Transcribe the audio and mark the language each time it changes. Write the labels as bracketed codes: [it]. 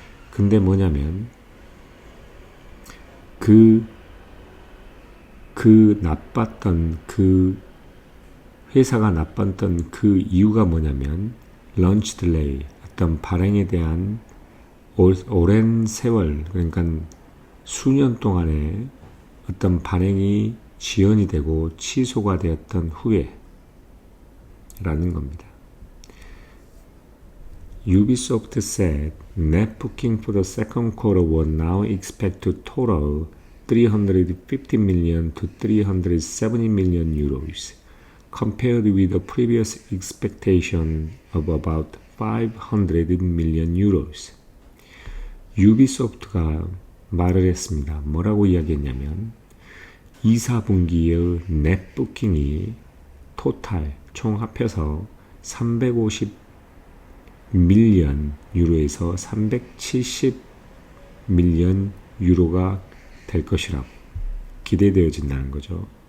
[ko] 근데 뭐냐면 그 나빴던 회사가 나빴던 그 이유가 뭐냐면 런치 딜레이, 어떤 발행에 대한 오랜 세월, 그러니까 수년 동안에 어떤 발행이 지연이 되고 취소가 되었던 후에 라는 겁니다. [en] Ubisoft said net booking for the second quarter was now expected to total 350 million to 370 million euros, compared with the previous expectation of about 500 million euros. [ko] 유비소프트가 말을 했습니다. 뭐라고 이야기했냐면 2, 4분기의 넷 부킹이 토탈 총 합해서 350 밀리언 유로에서 370 밀리언 유로가 될 것이라고 기대되어진다는 거죠.